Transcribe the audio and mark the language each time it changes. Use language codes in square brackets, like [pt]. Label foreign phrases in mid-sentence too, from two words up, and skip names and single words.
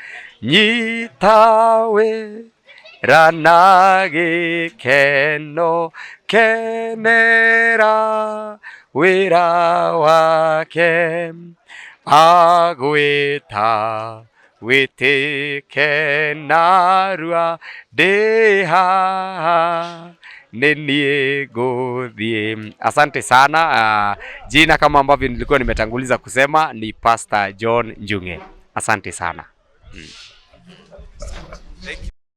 [ki] nyitawe rana gikeno kenera wira wake, agwĩta wĩtĩke narua ndĩ haha nĩ niĩ ngũthiĩ. [sw] Asante sana. Jina kama ambavyo nilikuwa nimetanguliza kusema ni Pastor John Njung'e. Asante sana.